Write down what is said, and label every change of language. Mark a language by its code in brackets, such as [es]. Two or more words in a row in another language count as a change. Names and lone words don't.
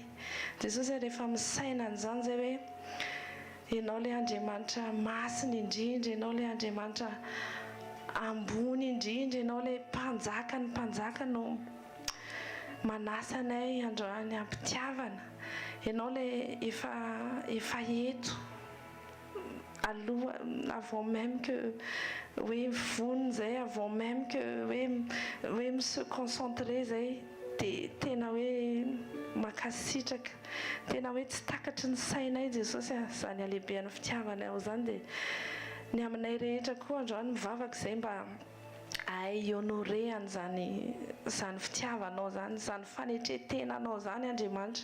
[mg] Jesosy rehefa misaina an'izany izay hoe ianao ilay Andriamanitra masina indrindra, ianao ilay Andriamanitra ambony indrindra, ianao ilay mpanjaka ny mpanjaka no manasa anay androany ampitiavana. Ianao ilay efa eto aloha, [fr] avant même que [mg] hoe vonona zay, [fr] avant même que [mg] hoe [fr] se concentrer [mg] zay, dia tena hoe mankasitraka, tena hoe tsy takatry ny sainay Jesosy. Izany alehiben'ny fitiavanay ao izany. Dia ny aminay rehetra koa androany mivavaka izay mba ahay honoré an'izany fitiavanao zany, izany fanetretenanao zany Andriamanitra.